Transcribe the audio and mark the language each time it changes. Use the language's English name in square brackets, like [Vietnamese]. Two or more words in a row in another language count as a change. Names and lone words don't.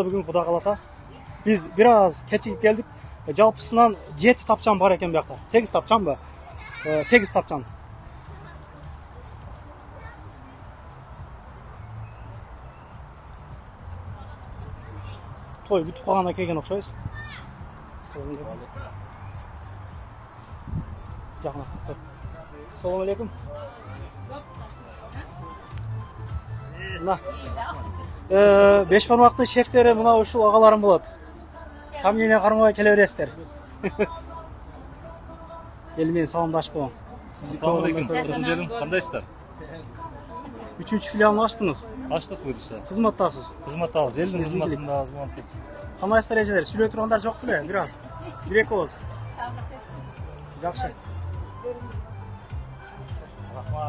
[Kyrgyz] Бүгүн Кудай кааласа биз бир аз кечигип келдик. Жалпысынан 7 тапчан бар экен биякта. 8 тапчанбы? 8 тапчан. Той бүтүп калгандан келген окшойбуз. [Uzbek] Assalomu alaykum. [Kyrgyz] Мына 5 бармактын шефтери мына ушул агаларым болот. Сомнение кармабай келе бересиздер. Эл менен саламдашып коём. [Uzbek] Assalomu alaykum. [Kyrgyz] Кыргыз элим, кандайсыздар? 3-чү филиалын ачтыңыз. Ачтык буюрса. Кызматтасыз. Кызматтабыз, элдин кызматында кызматтап. Кандайсыздар эжелер? Сүйлөй тургандар жок беле? Бир аз. Бир-эки ооз. Жакшы. Рахмат.